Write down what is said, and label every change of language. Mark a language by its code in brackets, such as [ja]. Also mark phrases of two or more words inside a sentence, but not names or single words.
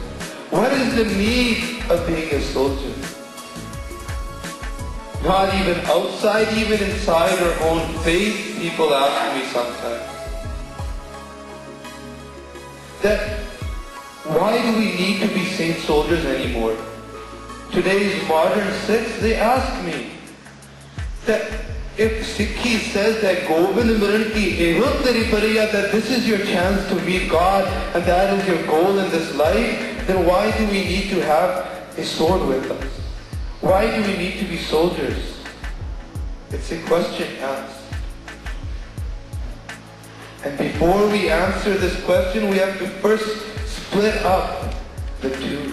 [en] What is the need of being a soldier? Not even outside, even inside our own faith, people ask me sometimes. That why do we need to be saint soldiers anymore? Today's modern Sikhs, they ask me that if Sikhi says that [pa] ਗੋਬਿੰਦ ਮਿਲਣ ਕੀ ਇਹ ਤੇਰੀ ਬਰੀਆ, [en] that this is your chance to meet God and that is your goal in this life, then why do we need to have a sword with us? Why do we need to be soldiers? It's a question asked. And before we answer this question, we have to first split up the two.